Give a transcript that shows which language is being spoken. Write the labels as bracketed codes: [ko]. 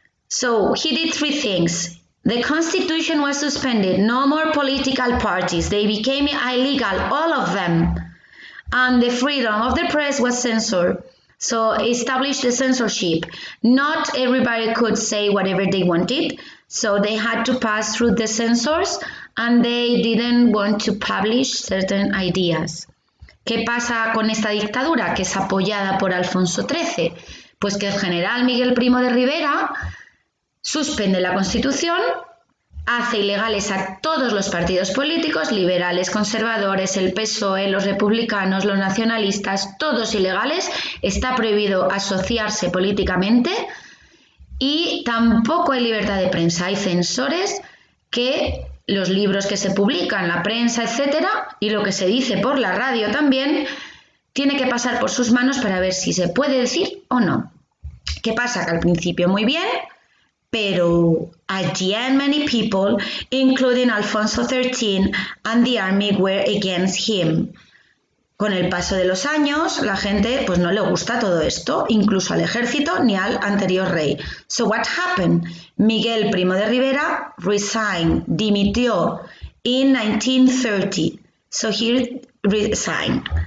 [en] So he did three things. The constitution was suspended, no more political parties, they became illegal, all of them. And the freedom of the press was censored. So established the censorship. Not everybody could say whatever they wanted, so they had to pass through the censors and they didn't want to publish certain ideas. [es] ¿Qué pasa con esta dictadura que es apoyada por Alfonso XIII? Pues que el general Miguel Primo de Rivera suspende la Constitución, hace ilegales a todos los partidos políticos, liberales, conservadores, el PSOE, los republicanos, los nacionalistas, todos ilegales, está prohibido asociarse políticamente y tampoco hay libertad de prensa, hay censores que los libros que se publican, la prensa, etcétera, y lo que se dice por la radio también, tiene que pasar por sus manos para ver si se puede decir o no. ¿Qué pasa? Que al principio muy bien, pero [en] at the end many people, including Alfonso XIII and the army, were against him. [es] Con el paso de los años, la gente pues no le gusta todo esto, incluso al ejército ni al anterior rey. [en] So what happened? Miguel Primo de Rivera resigned, dimitió in 1930. So he resigned.